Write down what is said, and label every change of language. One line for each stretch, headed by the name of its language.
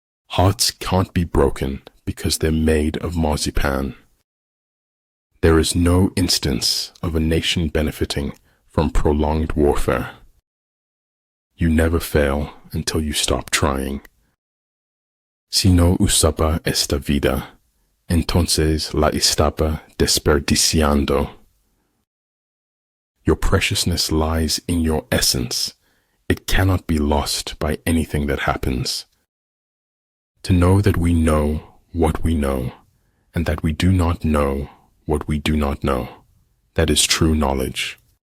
English: Hearts can't be broken because they're made of marzipan. There is no instance of a nation benefiting from prolonged warfare. You never fail until you stop trying.
Spanish: Si no usaba esta vida, entonces la estaba desperdiciando.
English: Your preciousness lies in your essence. It cannot be lost by anything that happens. To know that we know what we know, and that we do not know what we do not know, that is true knowledge.